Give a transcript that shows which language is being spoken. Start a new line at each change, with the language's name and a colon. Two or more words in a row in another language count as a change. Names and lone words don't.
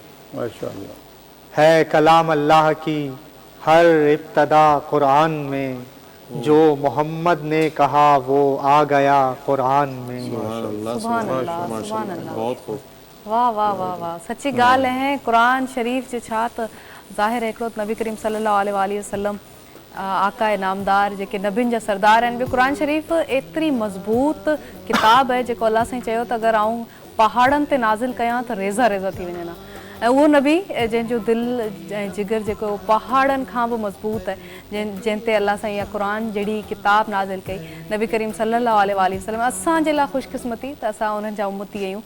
Urdu: ہے کلام اللہ کی ہر ابتدا قرآن میں، جو محمد نے کہا وہ آ گیا قرآن میں۔
Arabic: سبحان اللہ سبحان اللہ،
Sindhi: واہ واہ واہ واہ، سچی گال ہے قرآن شریف جو छा त ज़ाहिर हिकिड़ो नबी करीम
Arabic: صلى الله عليه وسلم
Sindhi: आका नामदार जेके नबियुनि जा सरदार आहिनि। ॿियो क़ुरान शरीफ़ एतिरी मज़बूत किताब आहे जेको अलाह साईं चयो त अगरि आऊं पहाड़नि ते नाज़िल कयां त रेज़ा रेज़ा थी वञनि हा। ऐं उहो नबी जंहिंजो दिलि ऐं जिगर जेको पहाड़नि खां बि मज़बूत आहे, जंहिं ते अलाह साईं इहा क़ुरान जहिड़ी किताब नाज़िल कई, नबी करीम
Arabic: صلى الله عليه وسلم
Sindhi: असांजे लाइ ख़ुशकिस्मती त असां उन्हनि जा उम्मती आहियूं।